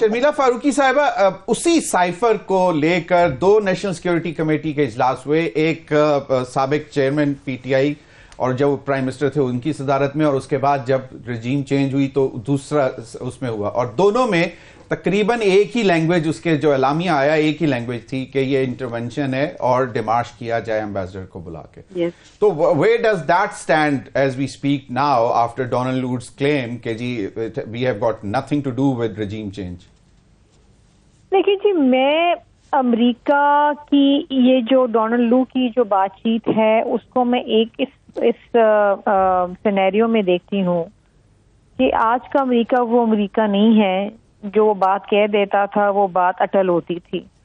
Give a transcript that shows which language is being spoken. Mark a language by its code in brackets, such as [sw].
[ur] شرمیلا فاروقی صاحبہ، اسی سائفر کو لے کر 2 نیشنل سیکیورٹی کمیٹی کے اجلاس ہوئے، ایک سابق چیئرمین پی ٹی آئی اور جب وہ پرائم منسٹر تھے ان کی صدارت میں، اور اس کے بعد جب رجیم چینج ہوئی تو دوسرا اس میں ہوا، اور دونوں میں تقریباً ایک ہی لینگویج، اس کے جو اعلامیہ آیا ایک ہی لینگویج تھی کہ یہ انٹرونشن ہے اور ڈیمارش کیا جائے ایمبیسڈر کو بلا کے. [en] تو where does that stand as we speak now after Donald Lu's claim کہ جی we have got nothing to do with regime change؟ [ur] دیکھیے جی، میں امریکہ کی یہ جو ڈونلڈ لو کی جو بات چیت ہے اس کو میں ایک اس سینیریو میں دیکھتی ہوں کہ آج کا امریکہ وہ امریکہ نہیں ہے جو بات کہہ دیتا تھا وہ بات اٹل ہوتی تھی.